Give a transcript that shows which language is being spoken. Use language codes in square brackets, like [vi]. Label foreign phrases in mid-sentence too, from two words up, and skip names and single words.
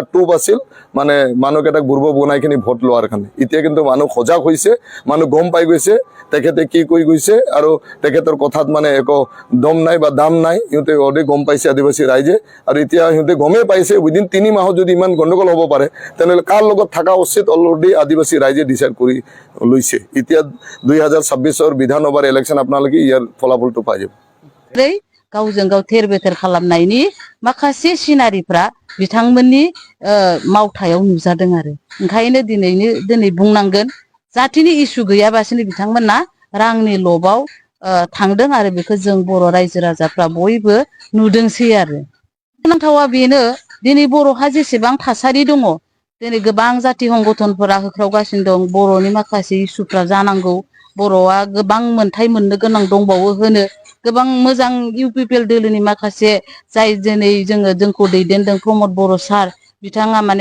[as] টুপ আছিল মানে মানুহ এটাক বুৰ্ব বনাইখিনি ভোট লোৱাৰ কাৰণে এতিয়া কিন্তু মানুহ সজাগ হৈছে মানুহ গম পাই গৈছে তেখেতে কি কৈ গৈছে আৰু তেখেতৰ কথাত মানে একো দম নাই বা দাম নাই ইহঁতে অলৰেডি গম পাইছে আদিবাসী ৰাইজে আৰু এতিয়া ইহঁতে গমেই পাইছে উইদিন 3 মাহত যদি ইমান গণ্ডগোল হ'ব পাৰে তেনেহ'লে কাৰ লগত থকা উচিত অলৰেডি আদিবাসী ৰাইজে ডিচাইড কৰি লৈছে এতিয়া 2026 বিধানসভাৰ ইলেকশ্যন আপোনালোকে ইয়াৰ ফলাফলটো পাই যাব [brx] गावजों गाव थेर बेथेर खालामनायनि माखासे सिनारिफ्रा बिथांमोननि मावथायाव नुजादों आरो ओंखायनो दिनै बुंनांगोन जातिनि इस्यु गैयाबासिनो बिथांमोना रांनि लबाव थांदों आरो बेखौ जों बर' रायजो राजाफ्रा बयबो नुदोंसै आरो गोनांथावा बेनो दिनै बर'हा जेसेबां थासारि दङ दिनै गोबां जाति संगठनफोरा होख्रावगासिनो दं बर'नि माखासे इस्युफ्रा जानांगौ बर'आ गोबां मोनथाय मोननो गोनां दंबावो होनो गोबां मोजां इउपिपिएल दोलोनि माखासे जाय दिनै जोंखौ दैदेनदों प्रमोद बर' सार बिथाङा माने